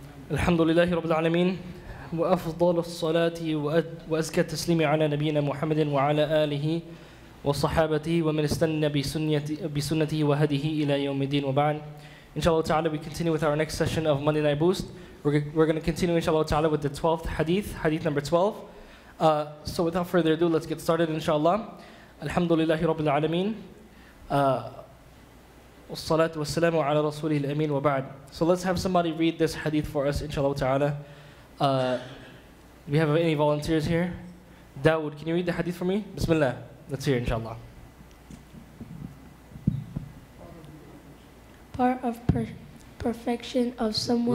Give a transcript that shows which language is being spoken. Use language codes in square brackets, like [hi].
[ar] الحمد لله رب العالمين وأفضل الصلاة وأزكى التسليم على نبينا محمد وعلى آله وصحابته ومن استنى بسنته وهديه إلى يوم الدين وبعد. [en] Inshallah ta'ala, we continue with our next session of Monday Night Boost. We're going to continue inshallah ta'ala with the 12th hadith, hadith number 12. So without further ado, let's get started inshallah. [ar] Alhamdulillahi Rabbil Alameen. والصلاة والسلام على رسوله الأمين وبعد. [en] So let's have somebody read this hadith for us, inshallah ta'ala. Do we have any volunteers here? Dawood, can you read the hadith for me? Bismillah. Let's hear, inshallah. Part of perfection of someone.